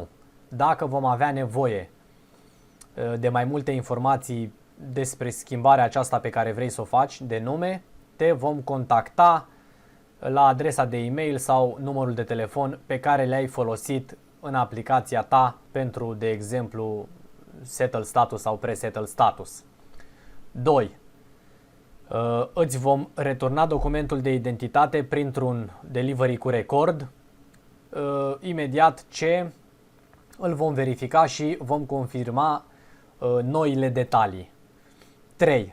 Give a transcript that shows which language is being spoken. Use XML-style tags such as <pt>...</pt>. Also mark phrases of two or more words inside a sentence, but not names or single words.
<ro>Dacă vom avea nevoie de mai multe informații despre schimbarea aceasta pe care vrei să o faci de nume, te vom contacta la adresa de e-mail sau numărul de telefon pe care le-ai folosit în aplicația ta pentru, de exemplu,</ro> <en>settle status sau pre-settle status.</en> <ro>2. Îți vom returna documentul de identitate printr-un delivery cu record imediat ce îl vom verifica și vom confirma noile detalii. 3.</ro>